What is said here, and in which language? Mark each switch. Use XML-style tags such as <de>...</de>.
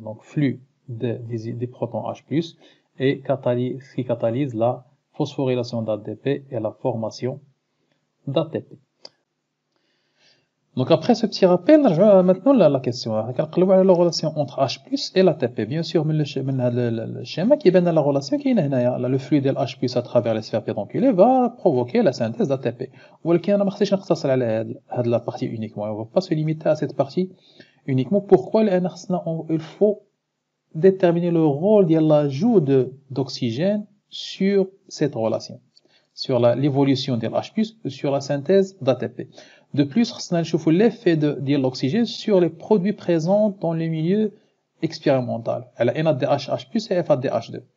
<fr>Donc flux des protons H+, et qui catalyse la phosphorylation d'ATP et la formation d'ATP. Donc après ce petit rappel, maintenant la question.</fr> <ar>كنقلبوا على</ar> <fr>la relation entre H+ et l'ATP. Bien sûr,</fr> <ar>من هذا الشيما كيبان</ar> <fr>la relation</fr> <ar>كاينه هنايا.</ar> <fr>Le flux ديال H+ à travers les sphères pédonculées va provoquer la synthèse d'ATP.</fr> <ar>ولكن انا ما خصنيش نقتصر على هذه</ar> <fr>la partie uniquement. On va pas se limiter à cette partie uniquement. Pourquoi</fr> <ar>لأن خصنا</ar> <fr>il faut déterminer le rôle de l'ajout d'oxygène sur cette relation, sur l'évolution de H+, sur la synthèse d'ATP. De plus, on va l'effet de l'oxygène sur les produits présents dans le milieu expérimental, la NADH, H+, et FADH2.</fr>